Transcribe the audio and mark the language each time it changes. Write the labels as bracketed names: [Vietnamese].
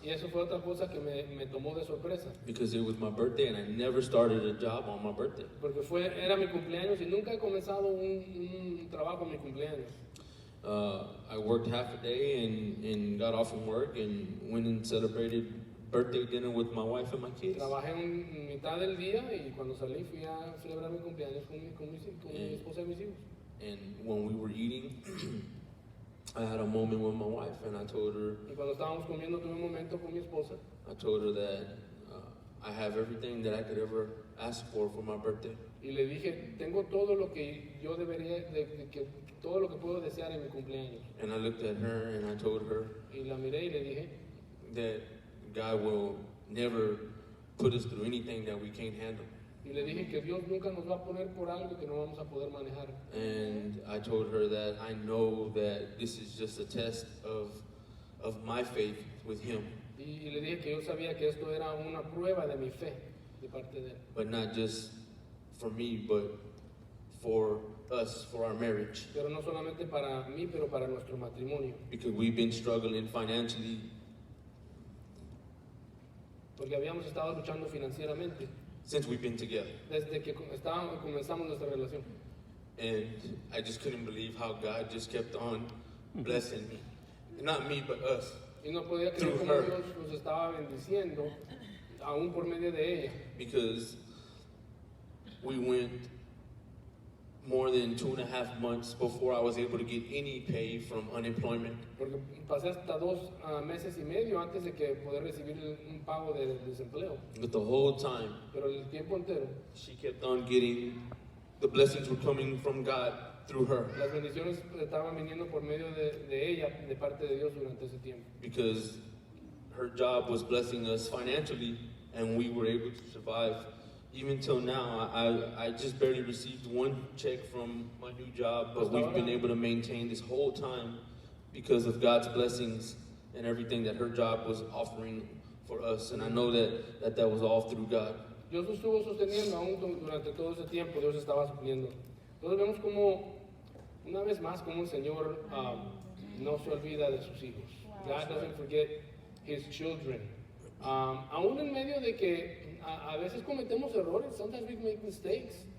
[Spanish] Y eso fue otra cosa que me tomó de sorpresa. [English] Because it was my birthday and I never started a job on my birthday. [Spanish] Porque era mi cumpleaños y nunca he comenzado un trabajo en mi cumpleaños. [English] I worked half a day and got off from work and went and celebrated birthday dinner with my wife and my kids. [Spanish] Trabajé mitad del día y cuando salí fui a celebrar mi cumpleaños con mi esposa y mis hijos. [English] And when we were eating, I had a moment with my wife and I told her, [Spanish] Y cuando estábamos comiendo tuve un momento con mi esposa [English] I told her that I have everything that I could ever ask for my birthday. [Spanish] y le dije, tengo todo lo que yo debería, todo lo que puedo desear en mi cumpleaños. [English] And I looked at her and I told her [Spanish] Y la miré y le dije [English] that God will never put us through anything that we can't handle. [Spanish] y le dije que Dios nunca nos va a poner por algo que no vamos a poder manejar. [English] And I told her that I know that this is just a test of my faith with Him, [Spanish] Y le dije que yo sabía que esto era una prueba de mi fe de parte de él. [English] but not just for me, but for us, for our marriage, [Spanish] pero no solamente para mí, pero para nuestro matrimonio, [English] because we've been struggling financially [Spanish] porque habíamos estado luchando financieramente [English] since we've been together. [Spanish] desde que comenzamos nuestra relación. [English] And I just couldn't believe how God just kept on blessing me. Not me, but us. [Spanish] Y no podía creer [English] Through [Spanish] cómo [English] her. [Spanish] Dios nos estaba bendiciendo, aún por medio de ella. [English] Because we went more than 2.5 months before I was able to get any pay from unemployment. [Spanish] Porque pasé hasta 2 meses y medio antes de que poder recibir un pago de desempleo. [English] But the whole time, [Spanish] Pero el tiempo entero, [English] she kept on getting, the blessings were coming from God through her. [Spanish] las bendiciones estaban viniendo por medio de ella, de parte de Dios durante ese tiempo. [English] Because her job was blessing us financially and we were able to survive. Even till now, I just barely received one check from my new job, but we've been able to maintain this whole time because of God's blessings and everything that her job was offering for us. And I know that was all through God. [Spanish] Dios nos estuvo sosteniendo aún durante todo ese tiempo, Dios estaba supliendo. Entonces vemos como, una vez más, como el Señor no se olvida de sus hijos. [English] God doesn't forget His children. [Spanish] Aún en medio de que a veces cometemos errores, [English] sometimes we make mistakes.